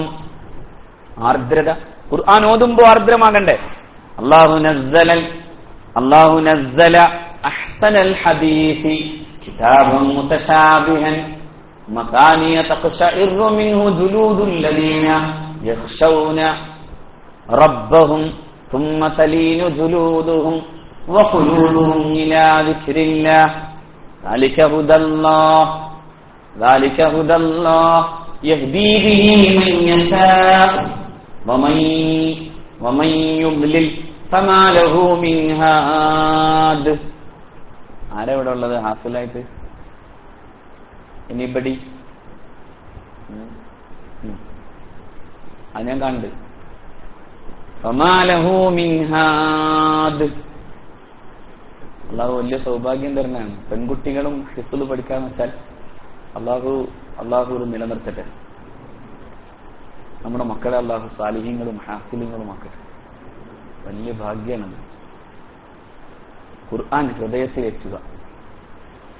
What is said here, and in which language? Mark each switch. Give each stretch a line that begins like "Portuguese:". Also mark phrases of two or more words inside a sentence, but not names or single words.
Malayalam: ആർദ്രത ഖുർആൻ ഓതുമ്പോ ആർദ്രമാകണ്ടേ?
Arabic: الله نزل أحسن الحديث كتابا متشابها مثاني تقشعر منه جلود الذين يخشون ربهم ثم تلين جلودهم وقلوبهم إلى ذكر الله ذلك هدى الله يهدي به من يشاء ومن يضلل فما له من هاد.
Malayalam: ആരാ ഇവിടെ ഉള്ളത് ഹാഫിലായിട്ട്? എനിബഡി? അത് ഞാൻ കണ്ട്.
Arabic: فما له من هاد.
Malayalam: അള്ളാഹു വലിയ സൗഭാഗ്യം തരുന്നതാണ്. പെൺകുട്ടികളും ഹിഫ്ള് പഠിക്കാന്ന് വെച്ചാൽ അള്ളാഹു നിലനിർത്തട്ടെ. നമ്മുടെ മക്കളെ അള്ളാഹു സാലിഹീങ്ങളും ഹാഫിലുകളും ആക്കട്ടെ. വലിയ ഭാഗ്യമാണ് ഖുർആൻ ഹൃദയത്തിലേറ്റുക.